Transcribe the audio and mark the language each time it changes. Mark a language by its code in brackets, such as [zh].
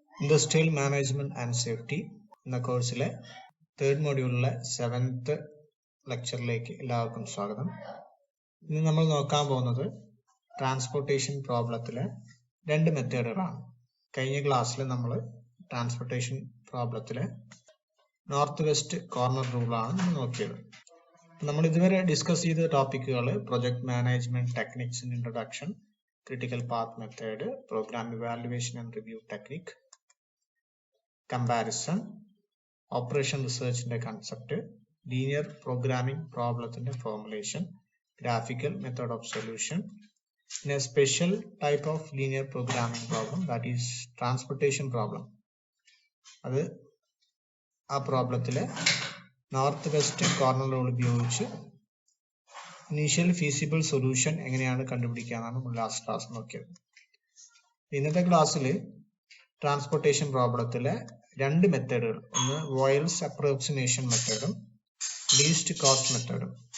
[ml] Industrial Management and Safety എന്ന കോഴ്സിലെ third മൊഡ്യൂളിലെ 7th ലെക്ചറിലേക്ക് എല്ലാവർക്കും സ്വാഗതം. ഇന്ന് നമ്മൾ നോക്കാൻ പോകുന്നത് ട്രാൻസ്പോർട്ടേഷൻ പ്രോബ്ലത്തിലെ രണ്ട് മെത്തേഡുകളാണ്. കഴിഞ്ഞ ക്ലാസ്സിൽ നമ്മൾ ട്രാൻസ്പോർട്ടേഷൻ പ്രോബ്ലത്തിലെ നോർത്ത് വെസ്റ്റ് കോർണർ റൂളാണ് നോക്കിയത്. നമ്മൾ ഇതുവരെ ഡിസ്കസ് ചെയ്ത ടോപ്പിക്കുകൾ [en] Project management techniques in introduction, critical path method, program evaluation and review technique, comparison, operation research in the concept, linear programming problem in the formulation, graphical method of solution, in a special type of linear programming problem, that is transportation problem. [ml] അത് ആ പ്രോബ്ലത്തിലെ north west corner rule ഉപയോഗിച്ച് initial feasible solution എങ്ങനെയാണ് കണ്ടുപിടിക്കാനാണ് നമ്മൾ last class നോക്കിയത്. ഇന്നത്തെ ക്ലാസ്സിൽ transportation പ്രോബ്ലത്തിലെ രണ്ട് മെത്തേഡുകൾ, ഒന്ന് വോയൽസ് അപ്രോക്സിമേഷൻ മെത്തേഡും ലീസ്റ്റ് കോസ്റ്റ് മെത്തേഡും.